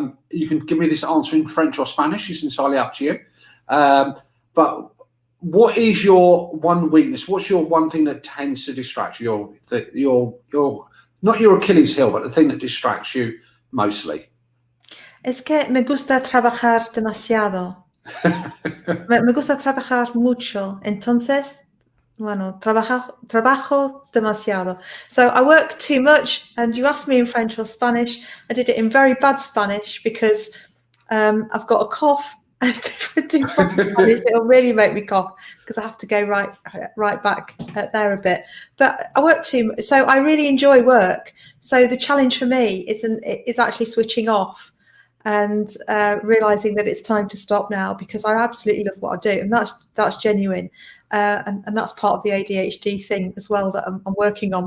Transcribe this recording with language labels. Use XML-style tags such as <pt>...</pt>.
<en>You can give me this answer in French or Spanish. It's entirely up to you. But what is your one weakness? What's your one thing that tends to distract you? Your not your Achilles heel, but the thing that distracts you mostly?</en> <es>Es que me gusta trabajar demasiado. me gusta trabajar mucho. Entonces, trabajo demasiado.</es> <en>So I work too much, and you asked me in French or Spanish. I did it in very bad Spanish because I've got a cough. It'll really make me cough because I have to go right back there a bit. But I work too much, so I really enjoy work. So the challenge for me is actually switching off and realizing that it's time to stop now, because I absolutely love what I do, and that's genuine, and that's part of the ADHD thing as well that I'm working on.</en>